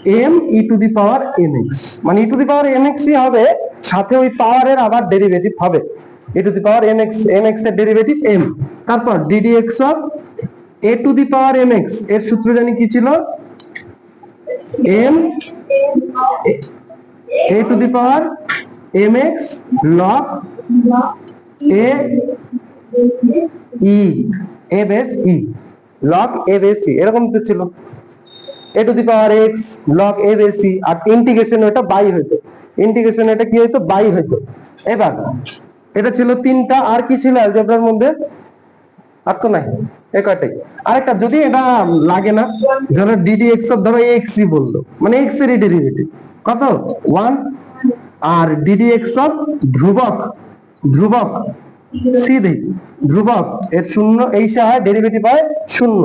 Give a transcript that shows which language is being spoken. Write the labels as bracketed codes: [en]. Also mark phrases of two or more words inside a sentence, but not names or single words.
[bn] m e [en] to the power [bn] mx, মানে e [en] to the power [bn] mx ই হবে, সাথে ওই পাওয়ারের আবার ডেরিভেটিভ হবে e [en] to the power [bn] mx, mx এর ডেরিভেটিভ m। তারপর ddx অফ a [en] to the power [bn] mx এর সূত্র জানি কি ছিল, m a [en] to the power [bn] mx log a e, a base e, log a base e, এরকম তো ছিল a [en] to the power [bn] x log a base e, আর ইন্টিগ্রেশন এটা বাই হইতো, ইন্টিগ্রেশন এটা কি হইতো, বাই হইতো। এবার এটা ছিল তিনটা, আর কি ছিল অ্যালজেব্রার মধ্যে, আর তো নাই, এই কয়টাই। আরেকটা যদি এটা লাগে না, ধরো ddx অফ ধরো x ই বললো, মানে x এর ডেরিভেটিভ কত 1, আর ddx অফ ধ্রুবক, ধ্রুবক সি দেই, ধ্রুবক এর শূন্য, এই হয় ডেরিভেটিভ হয় শূন্য।